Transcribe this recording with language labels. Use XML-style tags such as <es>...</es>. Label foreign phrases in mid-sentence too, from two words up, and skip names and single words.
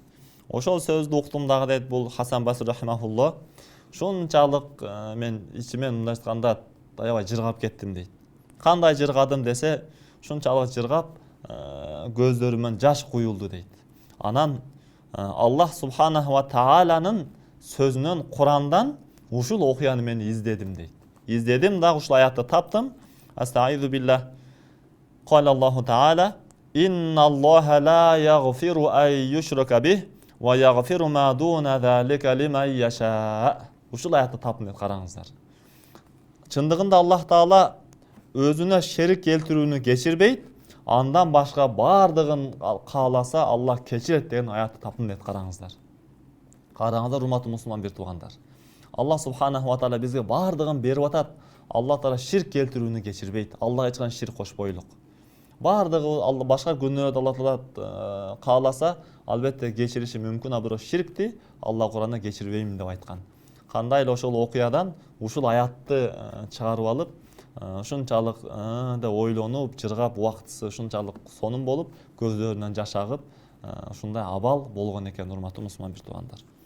<ky>Ошол сөздү уктум дагы дейт, бул Хасан Басри рахимахулло, ушунчалык мен ичимен мындай айтканда аябай жыргап кеттим дейт. Кандай жыргадым десе, ушунчалык жыргап көздөрүмөн жаш куюлду дейт. Анан Аллах субханаху ва тааланын сөзүнөн, Курандан ушул окуяны мен издедим дейт. Издедим дагы ушул аятты таптым.</ky> <ar>أستعيذ بالله. قال الله تعالى: إن الله لا يغفر أن يشرك به ويغفر ما دون ذلك لمن يشاء."</ar> <ky>Ушул аятты таптым деп караңыздар. Чындыгында Аллах таала өзүнө шерик келтирүүнү кечирбейт, андан башка баардыгын кааласа Аллах кечирет деген аятты таптым деп караңыздар. Караңыздар, урматтуу мусулман бир туугандар.</ky> <ar>الله سبحانه وتعالى</ar> <ky>бизге баардыгын берип атат. Аллах таала ширк келтирүүнү кечирбейт. Аллахга эч кандай ширк кошпойлук. Баардыгы башка күнөөдө Аллах таала кааласа, албетте кечириши мүмкүн, а бирок ширкти Аллах Куранда кечирбейм деп айткан. Кандай эле ошол окуядан ушул аятты чыгарып алып, ушунчалык да ойлонуп, жыргап, убактысы ушунчалык сонун болуп, көздөрүнөн жаш агып, ушундай абал болгон экен, урматтуу мусулман бир туугандар.</ky>